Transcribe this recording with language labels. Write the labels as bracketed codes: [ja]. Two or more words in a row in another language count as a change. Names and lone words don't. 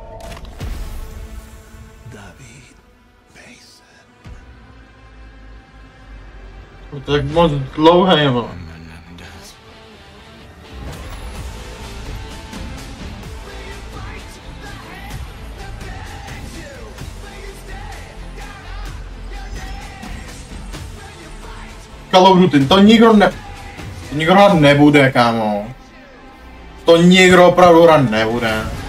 [cs] David Mason. To tak moc dlouhé, jo. Call of Duty, to nikdo hrát nebude, kámo. To nikdo opravdu hrát nebude.